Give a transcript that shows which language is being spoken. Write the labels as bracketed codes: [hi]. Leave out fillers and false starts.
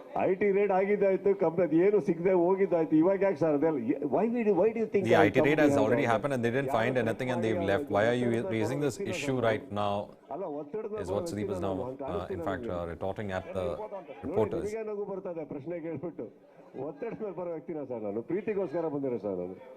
[kn] IT raid ಆಗಿದ್ದಾಯ್ತು, company ಏನು ಸಿಗದೆ ಹೋಗಿದ್ದಾಯ್ತು, ಇವಾಗ ಯಾಕೆ ಸರ್ ಅದೆಲ್ಲ? [en] why do you think The IT raid has already happened and they didn't find anything and they've left. Why are you raising this issue right now? Is what Sudeep is now in fact retorting at the reporters. [kn] ಈಗ ನಗು ಬರ್ತದೆ ಪ್ರಶ್ನೆ ಕೇಳ್ಬಿಟ್ಟು. ಒತ್ತಡ ಮೇಲೆ ಬರೋ ವ್ಯಕ್ತಿನ sir ನಾನು, ಪ್ರೀತಿಗೋಸ್ಕರ ಬಂದಿರೋ ಸರ್ ನಾನು.